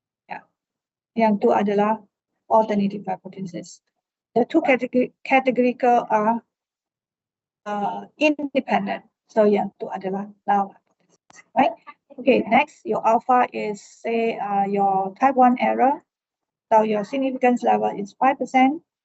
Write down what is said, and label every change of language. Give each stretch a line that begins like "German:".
Malay: Yeah, yang tu adalah alternative hypothesis.
English: The two categorical are independent.
Malay: So yang tu adalah
English: null hypothesis, right? Okay, next, your alpha is, say, your type 1 error. So your significance level is 5%.